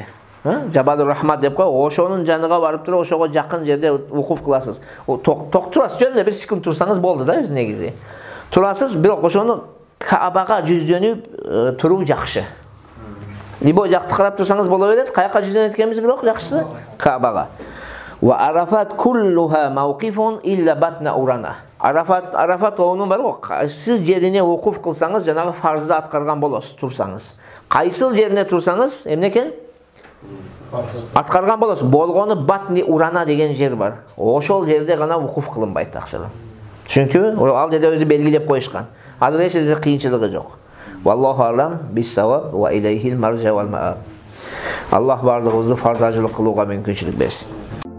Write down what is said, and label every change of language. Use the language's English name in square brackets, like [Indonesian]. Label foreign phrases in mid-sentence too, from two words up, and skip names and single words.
[Kyrgyz] Жабалур Рахмат деп кой, ошонун жаныга барып туруп, ошого жакын жерде вукуф кыласыз. Токтурасыз, жөн эле бир секунд турсаңыз болду да өз негизи. Турасыз, бирок ошону Каабага жүздөнүп туруу жакшы. Либо жакты карап турсаңыз боло берет, каяка жүздөнөт экенбиз бирок жакшысы Каабага. [Arabic] وعرفة كلها موقف إلا بطن عرنة. [Kyrgyz] Арафат тоонун бар го, кайсы жерине вукуф кылсаңыз жанагы фарзды аткарган болосуз, турсаңыз. Кайсыл жерине турсаңыз, эмне экен? Аткарган болосуз. Болгону [Arabic] بطن عرنة [Kyrgyz] деген жер бар. Ошол жерде гана вукуф кылынбайт таксырым. Түшүнүктүбү? Ал жерде өзү белгилеп коюшкан. Азыр эч жерде кыйынчылыгы жок. [Arabic] والله أعلم بالصواب وإليه المرجع والمآب. [Kyrgyz] Аллах бардыгыбызды фарзажылык кылууга мүмкүнчүлүк берсин.